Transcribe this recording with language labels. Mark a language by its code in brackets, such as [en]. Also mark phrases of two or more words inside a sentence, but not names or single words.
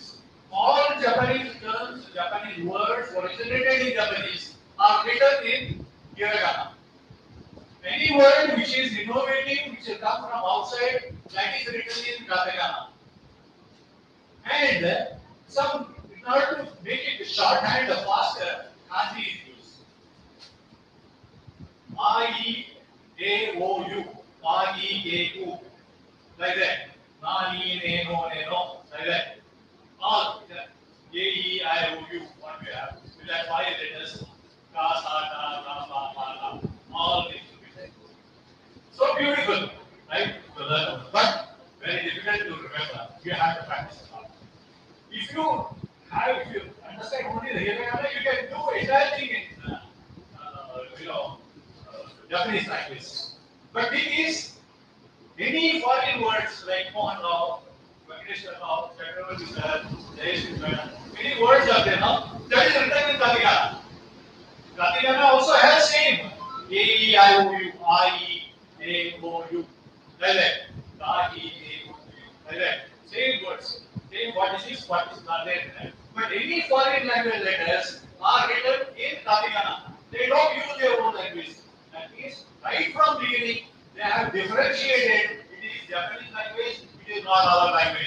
[en] All Japanese terms, Japanese words originated in Japanese are written in Hiragana. Any word which is innovative, which has come from outside, that is written in Katakana. And some, in order to make it shorthand faster, Kanji is used. A-E-A-O-U, A-E-A-U, like that. [ja] Na-ni-ne-no-ne-no, [en] like that. All A-E-I-O-U, what we have. We have 5 letters. [ja] Ka, sa, ta, ta, pa, pa, la. [en] All these will be there. So beautiful, right? To learn, but very difficult to remember. You have to practice a lot. If you understand only the hiragana, you can do entire thing in Japanese language. But it is any foreign words like Mohan Rao, Venkateshwar Rao, Chakravarti sir, Jayesh sir, many words are there now. That is written in Katakana. Katakana also has same A-E-I-O-U, I-E-A-O-U, like that. I-E-A-O-U, like that. Same words. Same what is not there. But any foreign language letters are written in Katakana. They don't use their own language. That means right from beginning they have differentiated. It is Japanese language. It is not our language.